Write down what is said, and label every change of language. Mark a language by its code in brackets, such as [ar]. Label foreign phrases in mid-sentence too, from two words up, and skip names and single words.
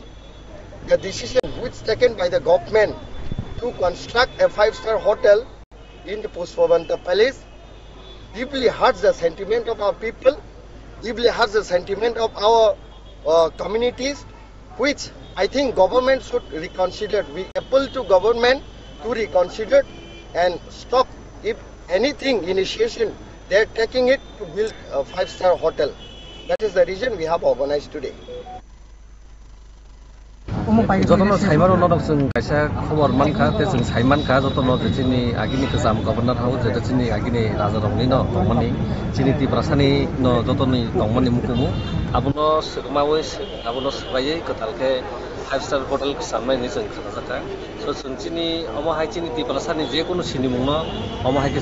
[en] The decision which taken by the government to construct a 5-star hotel in the Pushpabanta Palace deeply hurts the sentiment of our people, deeply hurts the sentiment of our communities, which I think government should reconsider. We appeal to government to reconsider and stop, if anything, initiation they are taking it to build a 5-star hotel. That is the reason we have organized today. [trp] जतन साइमार उनाव जों कायसा खबर मानखा ते जों साइमानखा जतन जोंनि आगिनि गोजाम गभर्नर हाउस जेटा जोंनि आगिनि राजा दंनि न दंमानि जोंनि त्रिपुरासानि न जतननि दंमानि मुकुमु आबुनो सगमावै आबुनो सबायै गथालखे [en] 5-star hotel [trp] साननायनि जों खाजाखा सो जों जोंनि अमहाय जोंनि त्रिपुरासानि जेकुनु सिनिमुंनो अमहायके